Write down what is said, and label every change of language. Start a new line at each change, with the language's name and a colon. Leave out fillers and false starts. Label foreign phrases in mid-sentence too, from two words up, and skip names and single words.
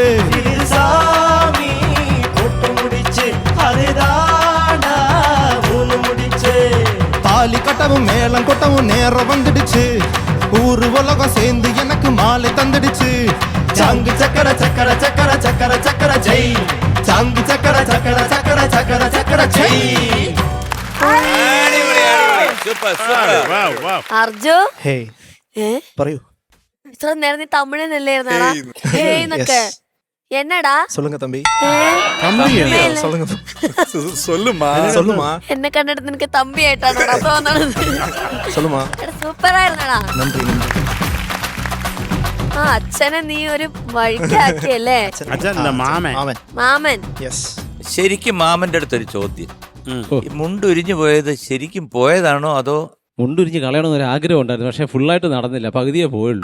Tamil: இது சாமி போட்டு முடிச்சு அது தாண்டா மூணு முடிச்சு. தாலி கட்டவும் மேளம் கொட்டவும் நேரம் வந்துடுச்சு. ஊரு உலகம் சேர்ந்து எனக்கு மாலை தந்துடுச்சு. சங்கு சக்கர சக்கர சக்கர சக்கர சக்கர ஜெய். சங்கு சக்கர சக்கர சக்கர சக்கர சக்கர ஜெய்.
Malayalam: അർജു ഹേ ഏ പറയൂ. ഇത്ര നേരം നീ തമിഴനല്ലേർന്നാടാ എന്നൊക്കെ എന്നടാ
Tamil: சொல்லுங்க தம்பி. சொல்லுங்க சொல்லுமா சொல்லுமா
Malayalam: എന്നെ കണ്ടിട്ട് നിനക്ക് തമ്പി ആയിട്ടാണോ അപ്പൊ വന്നത്?
Tamil: சொல்லுமா.
Malayalam: സൂപ്പറായിരുന്നടാ.
Tamil: நன்றி நன்றி.
Malayalam: ആ അച്ഛനെ നീ ഒരു വഴിക്കാക്കിയല്ലേ? മാമൻ യെസ്. ശരിക്കും മാമന്റെ അടുത്തൊരു ചോദ്യം. ഈ മുണ്ടുരിഞ്ഞു പോയത് ശരിക്കും പോയതാണോ അതോ മുണ്ടുരിഞ്ഞ് കളയണമെന്ന് ഒരു ആഗ്രഹം ഉണ്ടായിരുന്നു, പക്ഷെ ഫുള്ളായിട്ട് നടന്നില്ല, പകുതിയേ പോയുള്ളൂ.